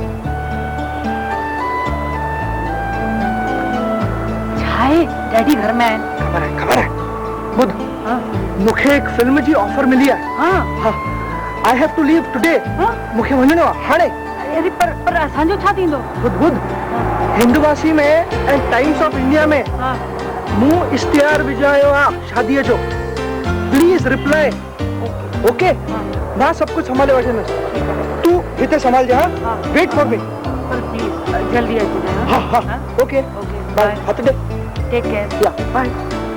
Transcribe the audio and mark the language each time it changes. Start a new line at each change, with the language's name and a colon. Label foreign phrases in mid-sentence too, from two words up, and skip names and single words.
Sindhi: छाए डैडी घर में आहिनि। खबर है बुध, मूंखे एक फिल्म जी ऑफर मिली है। हाँ,
English: I have to leave today.
Sindhi: मूंखे वञणो आहे हाणे। अरे पर असांजो छा थींदो? बुध हिंदवासी में ऐं टाइम्स ऑफ इंडिया में मूं इश्तिहार विझायो आहे शादीअ जो।
English: please reply.
Sindhi: ओके, मां सब कुछ संभाले वठंदुसि, तू हिते संभाल जा।
English: wait for me.
Sindhi: पर प्लीज जल्दी अचिजो। हाँ हाँ,
English: okay bye.
Sindhi: हथ दे।
English: take care. yeah bye.